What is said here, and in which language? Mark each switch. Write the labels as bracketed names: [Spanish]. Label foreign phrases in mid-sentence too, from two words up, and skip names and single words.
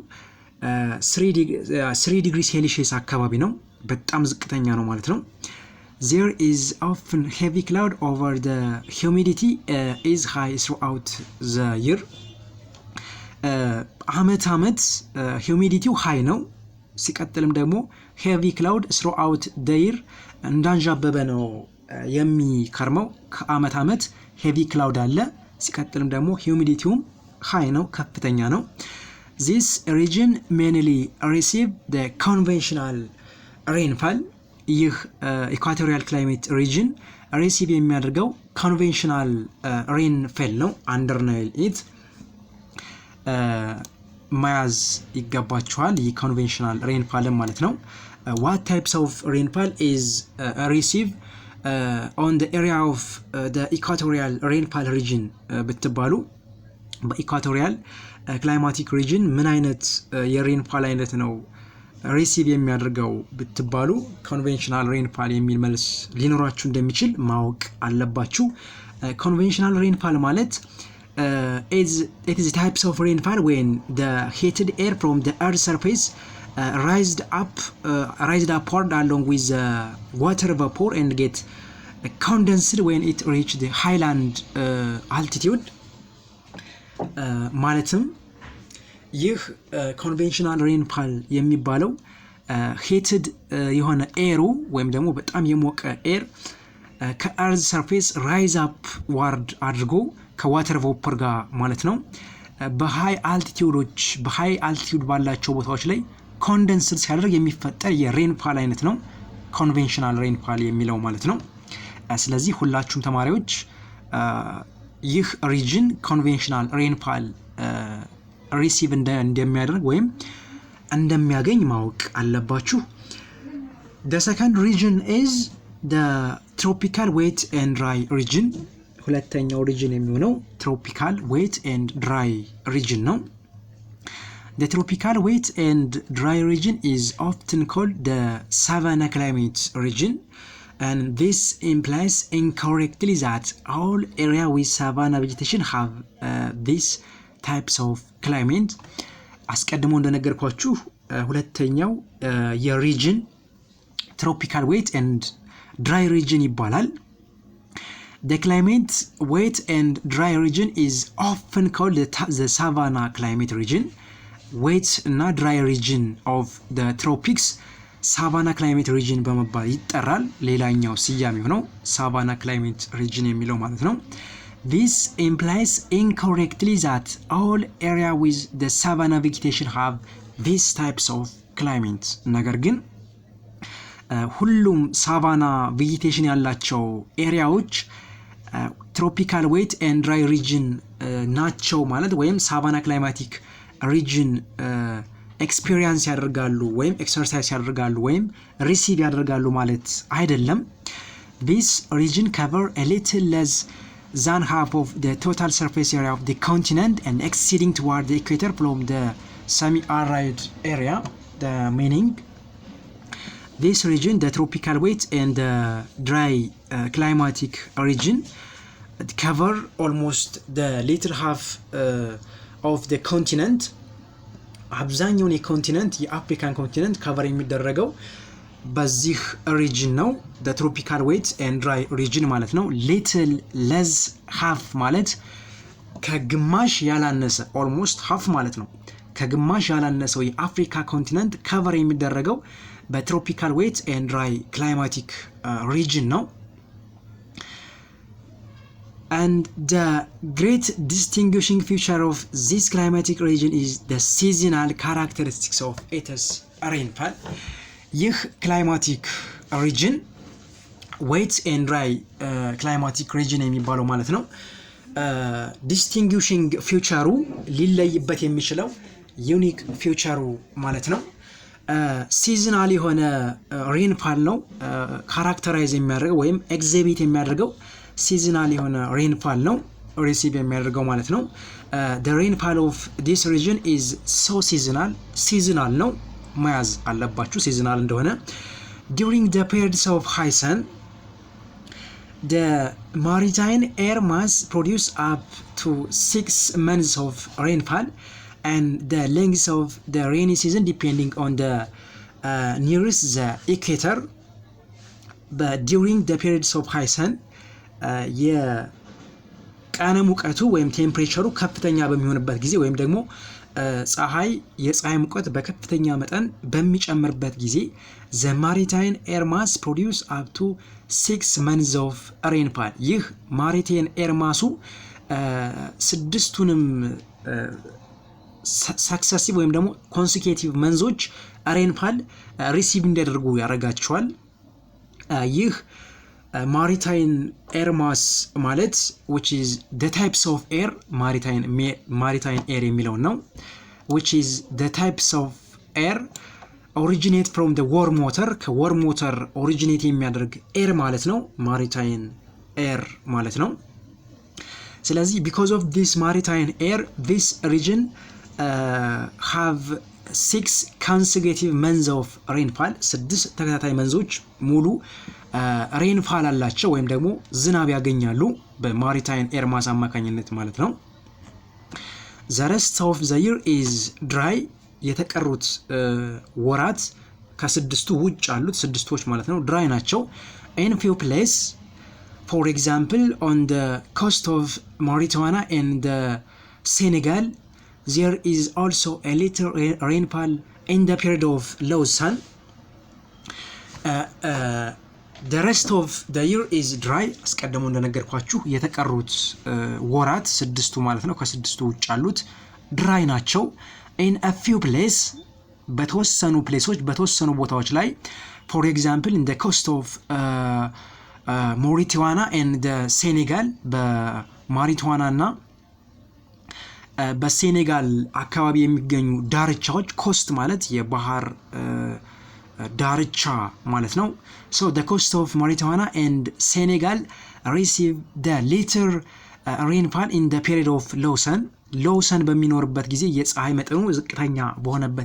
[Amharic] 3 ዲግሪ ሴልሺየስ አካባቢ ነው። በጣም ዝቅተኛ ነው ማለት ነው። [English] There is often heavy cloud over the humidity is high throughout the year. [Amharic] አመት [English] humidityው high [Amharic] ነው። ሲቀጥልም ደግሞ [English] heavy cloud throughout the year [Amharic] እንዳንዣበበ ነው የሚከርመው ከአመት አመት [English] heavy cloud [Amharic] አለ ሲቀጥልም ደግሞ [English] humidityውም high [Amharic] ነው ከፍተኛ ነው [English] this region mainly receive the conventional rainfall [Amharic] ይህ [English] equatorial climate region receive [Amharic] የሚያደርገው [English] conventional rainfall [Amharic] ነው [English] under Nile it [Amharic] ማያዝ ይገባቸዋል ይህ [English] conventional rainfall [Amharic] ማለት ነው [English] what types of rainfall is received on the area of the equatorial rainfall region [Amharic] ብትባሉ በኢኳቶሪያል [English] climatic region [Amharic] ምን አይነት የሬንፋል አይነት ነው ሪሲቭ የሚያደርገው ብትባሉ [English] conventional rainfall [Amharic] የሚል መልስ ሊኖራችሁ እንደሚችል ማወቅ አለባችሁ [English] conventional rainfall ማለት it is types of rainfall when the heated air from the earth's surface raised upward along with the water vapor and get condensed when it reach the highland altitude [Amharic] ማለትም ይህ [English] conventional rainfall [Amharic] የሚባለው heated የሆነ ኤሩ ወይም ደግሞ በጣም የሞቀ ኤር [English] ከearth surface rise upward [Amharic] አድርጎ [English] ከwater vapor [Amharic] ጋር ማለት ነው [English] በhigh altitude [Amharic] ባላቸው ቦታዎች ላይ ኮንደንስድ ሲያደርግ የሚፈጠር የሬንፋል አይነት ነው [English] conventional rainfall [Amharic] የሚለው ማለት ነው ስለዚህ ሁላችሁም ተማሪዎች ይህ region [English] conventional rainfall receive [Amharic] እንደሚያደርግ ወይም እንደሚያገኝ ማወቅ አለባችሁ [English] the second region is the tropical wet and dry region [Amharic] ሁለተኛው region የሚሆነው [English] tropical wet and dry region [Amharic] ነው [English] the tropical wet and dry region is often called the savanna climate region and this implies incorrectly that all area with savanna vegetation have these types of climate [Amharic] አስቀድሞ እንደነገርኳችሁ ሁለተኛው የሪጅን [English] tropical wet and dry region [Amharic] ይባላል [English] the climate wet and dry region is often called the savanna climate region wet እና dry region of the tropics savanna climate region [Amharic] በመባል ይጠራል ሌላኛው ስያሜው ነው [English] savanna climate region [Amharic] የሚለው ማለት ነው [English] this implies incorrectly that all area with the savanna vegetation have these types of climate [Amharic] ነገር ግን [English] ሁሉም savanna vegetation [Amharic] ያላቸው ኤሪያዎች [English] tropical wet and dry region [Amharic] ናቸው ማለት ወይም [English] savanna climatic region [Amharic] ኤክስፒሪየንስ ያደርጋሉ ወይም ኤክሰርሳይዝ ያደርጋሉ ወይም ሪሲቭ ያደርጋሉ ማለት አይደለም [English] this region cover a little less than half of the total surface area of the continent and exceeding toward the equator from the semi-arid area the meaning this region the tropical wet and the dry climatic region cover almost the latter half of the continent [Amharic] አብዛኛውን የኮንቲኔንት የአፍሪካን ኮንቲኔንት ከቨር የሚደረገው በዚህ ሪጅን ነው [English] the tropical wet and dry region [Amharic] ማለት ነው [English] little less half ማለት [Amharic] ከግማሽ ያላነሰ [English] almost half [Amharic] ማለት ነው ከግማሽ ያላነሰው የአፍሪካ ኮንቲኔንት ከቨር የሚደረገው በትሮፒካል [English] wet and dry climatic region [Amharic] ነው [English] and the great distinguishing feature of this climatic region is the seasonal characteristics of its rainfall [Amharic] ይህ climatic region wet and dry climatic region የሚባለው ማለት ነው [English] distinguishing feature [Amharic] ሊለይበት የሚችለው [English] unique feature [Amharic] ማለት ነው seasonal የሆነ rainfall ነው characterize የሚያደርገው ወይም exhibit የሚያደርገው seasonal የሆነ rainfall ነው receive የሚያደርገው ማለት ነው [English] the rainfall of this region is so seasonal [Amharic] ነው መያዝ አለባችሁ [English] seasonal እንደሆነ during the periods of high sun the maritime air mass produce up to 6 months of rainfall and the length of the rainy season depending on the nearest the equator but during the periods of high sun [Amharic] የቀነ ሙቀቱ ወይም ቴምፕሬቸሩ ከፍተኛ በሚሆንበት ጊዜ ወይም ደግሞ የፀሐይ ሙቀት በከፍተኛ መጠን በሚጨምርበት ጊዜ [English] the maritime air mass produce up to 6 months of rainfall [Amharic] ይህ [English] maritime air massu [Amharic] ስድስቱንም ሳክሰሲቭ ወይም ደግሞ [English] consecutive months rainfall [Amharic] ሪሲቭ እንዲያደርጉ ያደርጋቸዋል። ይህ [English] maritime air mass ማለት which is the types of air maritime air [Amharic] የሚለው ነው [English] which is the types of air originate from the warm [Amharic] water [English] ከwarm water originate [Amharic] የሚያደርግ air ማለት ነው [English] maritime air [Amharic] ማለት ነው። ስለዚህ [English] because of this maritime air this region have 6 consecutive months of rainfall [Amharic] 6 ተከታታይ መንዞች ሙሉ ሬንፋል አላቸው ወይም ደግሞ ዝናብ ያገኛሉ በማሪታይም ኤር ማስ አማካኝነት ማለት ነው። [English] the rest of the year is dry [Amharic] የተቀሩት ወራት ከስድስቱ ውጭ አሉት ስድስቶች ማለት ነው ድራይ ናቸው። [English] in few place for example on the coast of Mauritania and the Senegal there is also a little rainfall in the period of low sun. The rest of the year is dry [Amharic] አስቀድሞ እንደነገርኳችሁ የተቀሩት ወራት ስድስቱ ማለት ነው ከስድስቱ ውጭ ያሉት ድራይ ናቸው። [English] in a few place [Amharic] በተወሰኑ ፕሌሶች በተወሰኑ ቦታዎች ላይ [English] for example in the coast of Mauritania and the Senegal [Amharic] በማሪታዋና እና በሴኔጋል አካባቢ የሚገኙ ዳርቻዎች ኮስት ማለት የባህር ዳርቻ ማለት ነው። [English] so the coast of Mauritania and Senegal receive the little rainfall in the period of low sun [Amharic] በሚኖርበት ጊዜ የፀሐይ መጠኑ ዝቅተኛ በሆነበት